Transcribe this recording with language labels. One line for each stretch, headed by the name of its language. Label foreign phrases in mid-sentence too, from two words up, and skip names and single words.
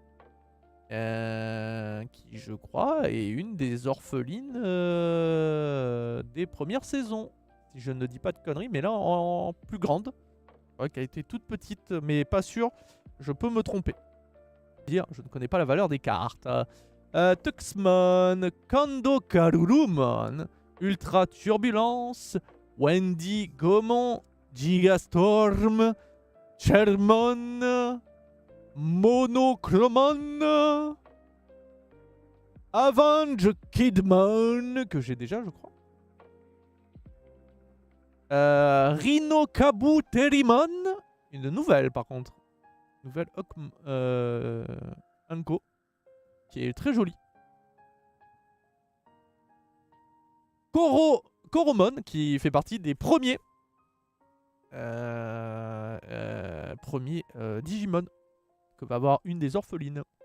French: Qui, je crois, est une des orphelines des premières saisons. Si je ne dis pas de conneries, mais là en plus grande. Je crois qu'elle était toute petite, mais pas sûr. Je peux me tromper. Je ne connais pas la valeur des cartes. Tuxmon, Kando Karurumon, Ultra Turbulence, Wendy Gomon, Gigastorm, Chermon, Monochromon, Avenge Kidmon, que j'ai déjà, je crois. Rhinokabu Terimon, une nouvelle par contre. Nouvelle Anko, qui est très jolie. Koromon, qui fait partie des premiers Digimon que va avoir une des orphelines.